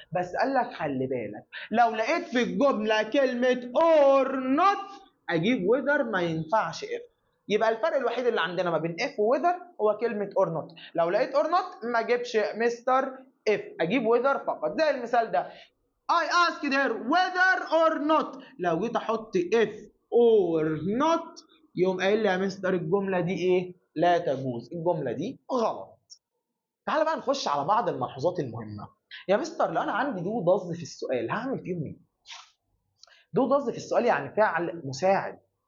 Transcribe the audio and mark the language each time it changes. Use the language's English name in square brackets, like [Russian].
[Arabic] بس قال لك خلي بالك لو لقيت في الجملة كلمة اور نوت اجيب وذر، ما ينفعش اف. يبقى الفرق الوحيد اللي عندنا ما بين اف ووذر هو كلمه اور نوت، لو لقيت اور نوت ما اجيبش مستر اف، اجيب وذر فقط. زي المثال ده [English] I asked her whether or not. [Arabic] لو جيت احط [English] if or not [Arabic] يقوم قايل لي يا مستر الجمله دي ايه؟ لا تجوز، الجمله دي غلط. تعال بقى نخش على بعض الملحوظات المهمه. يا مستر لو انا عندي دو ضز في السؤال هعمل فيهم ايه؟ دو ضز في السؤال يعني فعل مساعد.